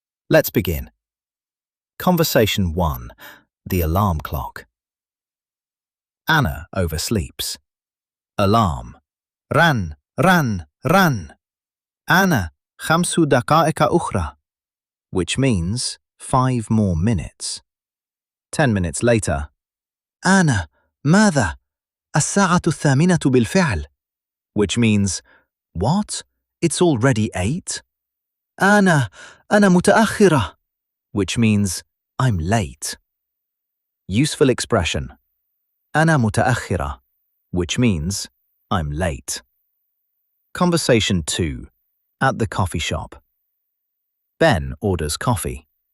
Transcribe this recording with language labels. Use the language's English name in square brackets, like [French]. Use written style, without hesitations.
[English] Let's begin. Conversation 1. The alarm clock. Anna oversleeps. Alarm. Ran, ran, ran. Anna, [Arabic] 5 دقائق أخرى, [English] which means 5 more minutes. 10 minutes later. [Arabic] أنا, ماذا؟ الساعة 8 بالفعل, [English] which means, what? It's already 8? [Arabic] أنا متأخرة, [English] which means, I'm late. Useful expression. [Arabic] أنا متأخرة, [English] which means, I'm late. Conversation 2. At the coffee shop. Ben orders coffee.